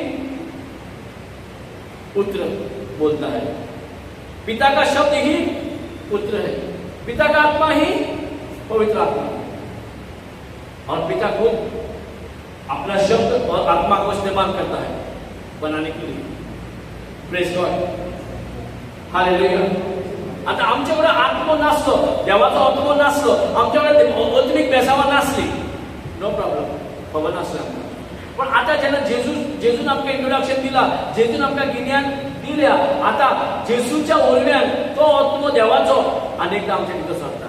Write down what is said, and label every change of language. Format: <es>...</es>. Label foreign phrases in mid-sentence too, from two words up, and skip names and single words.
<hi>पुत्र बोलता है पिता का शब्द ही पुत्र है पिता का आत्मा ही पवित्र आत्मा और पिता खुद अपना शब्द और आत्मा को इस्तेमाल करता है बनाने के लिए</hi> <en>Praise God</en> <hi>हालेलुया</hi> <kok>आता आमचे कडेन आत्मो नासलो, देवाचो आत्मो नासलो, आमचे कडेन आत्मीक बेसावां नासली,</kok> <en>No problem,</en> <kok>खबर नासलें आमकां. पण आता जेन्ना जेजून आमकां इंट्रोडक्शन दिला, जेजून आमकां गिन्यान दिल्या, आता जेजूच्या वरव्यान तो आत्मो देवाचो अनेकदा आमच्या भितर सरता.</kok>